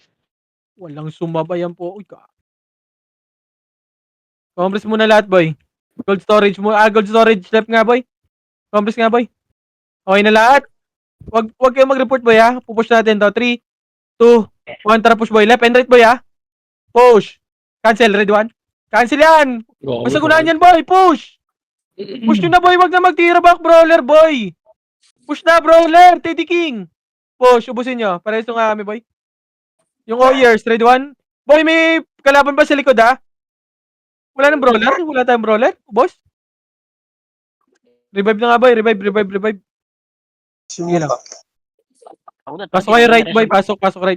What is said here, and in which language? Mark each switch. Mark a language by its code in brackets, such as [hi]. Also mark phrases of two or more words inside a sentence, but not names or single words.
[tl] Walang sumabay yan po. Uy, compress muna lahat, boy. [en] Gold storage [tl] mo. [en] Gold storage left [tl] nga, boy. Compress nga, boy. Okay na lahat. Wag kayong mag-report, boy, ha. Pupush natin to. 3, 2, 1. Tara, push, boy. [en] Left and right, [tl] boy, ha. [en] Push. Cancel. Ready, 1. Cancel yan. [tl] Masagunahan yan, boy. Push. Push nyo na, boy. Wag na magtira back, brawler, boy. Push na, brawler. Teddy King. Push. Ubusin nyo. Parehas nga kami, boy. Yung Warriors. Ready, 1. Boy, may kalaban ba sa likod, ha? Wala nang brawler? Wala tayong brawler? Boss? Revive na nga, boy. Revive. Sige lang. Pasok kayo right, boy. Pasok right.